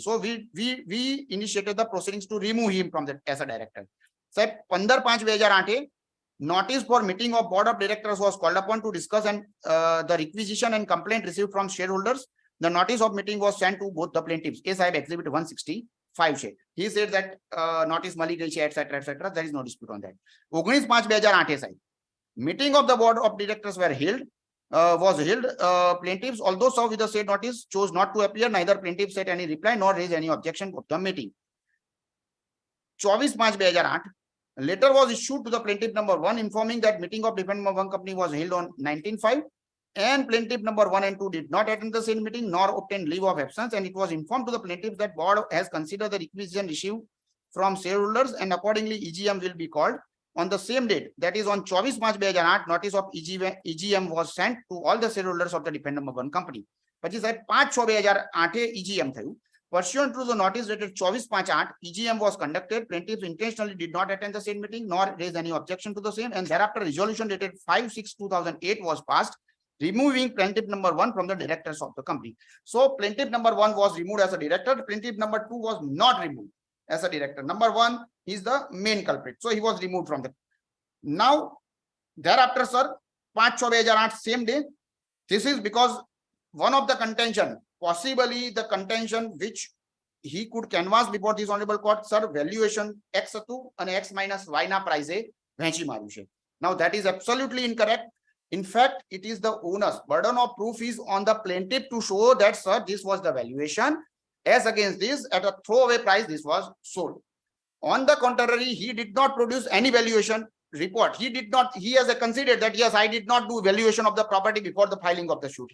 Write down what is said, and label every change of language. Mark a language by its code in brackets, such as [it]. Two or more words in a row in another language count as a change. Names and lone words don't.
[en] So we initiated the proceedings to remove him from the as a director. Sahib, 15/5/2008 notice for meeting of board of directors was called upon to discuss and the requisition and complaint received from shareholders. The notice of meeting was sent to both the plaintiffs. Case I have exhibit 165 છે. He said that notice [gu] મળી ગઈ છે, [en] etc., etc. There is no dispute on that. 19/5/2008 સાહેબ meeting of the board of directors was held. Plaintiffs, although served with the said notice, chose not to appear. Neither plaintiff sent any reply nor raised any objection of the meeting. 24/5/2008 letter was issued to the plaintiff number 1 informing that meeting of defendant number 1 company was held on 19/5 and plaintiff number 1 and 2 did not attend the same meeting nor obtain leave of absence, and it was informed to the plaintiff that board has considered the requisition received from shareholders and accordingly EGM will be called on the same date, that is on 24/5/2008. Notice of EGM was sent to all the shareholders of the defendant number 1 company. [gu] પછી સાહેબ 5/6/2008 EGM થયું. [en] Pursuant to the notice dated 24/5/8, EGM was conducted. Plaintiffs intentionally did not attend the same meeting nor raise any objection to the same, and thereafter resolution dated 5/6/2008 was passed, removing plaintiff number 1 from the directors of the company. So plaintiff number 1 was removed as a director. Plaintiff number 2 was not removed as a director. Number 1 is the main culprit, so he was removed from the. Now thereafter, sir, 5/6/2008 same day. This is because one of the contention, possibly the contention which he could canvass before this honorable court, sir, valuation [gu] X હતું અને X minus Y ના price વહેંચી માર્યું છે. [en] Now that is absolutely incorrect. In fact, it is the owner's burden of proof is on the plaintiff to show that, sir, this was the valuation. As against this, at a throwaway price, this was sold. On the contrary, he did not produce any valuation report. He has considered that, yes, I did not do valuation of the property before the filing of the suit.